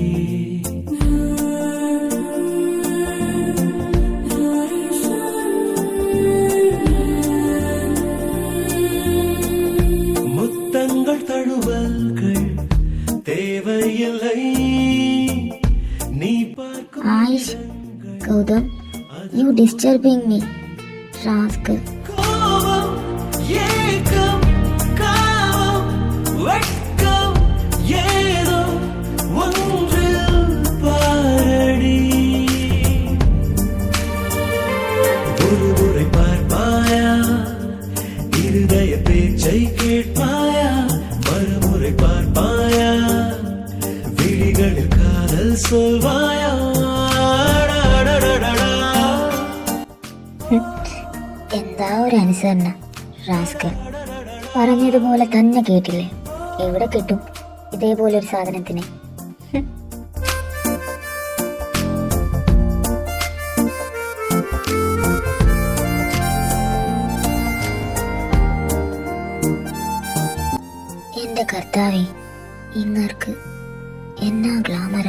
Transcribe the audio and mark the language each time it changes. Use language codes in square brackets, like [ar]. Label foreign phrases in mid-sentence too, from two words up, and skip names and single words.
[ta] முத்தங்கள் தழுவல்கள் தேவையில்லை, நீ பார்க்கும் [en] ആയിഷ്, ഗൗതം, you disturbing me, rascal. [ta] கோபம், ஏக்கம், காமம், வெட்கம், ஏதோ ஒன்றில் பாரடி. ஒரு முறை பார்ப்பாயா, இருதய பேச்சை கேட்பாயா, மறுமுறை பார்ப்பாயா, விழிகளில் காதல் சொல்வாயா. [ml] എന്താ ഒരു അനുസരണം, റാസ്കൽ. പറഞ്ഞതുപോലെ തന്നെ കേട്ടില്ലേ? എവിടെ കിട്ടും ഇതേപോലൊരു സാധനത്തിന്? എന്റെ കർത്താവേ, ഇങ്ങർക്ക് എന്നാ ഗ്ലാമറാ.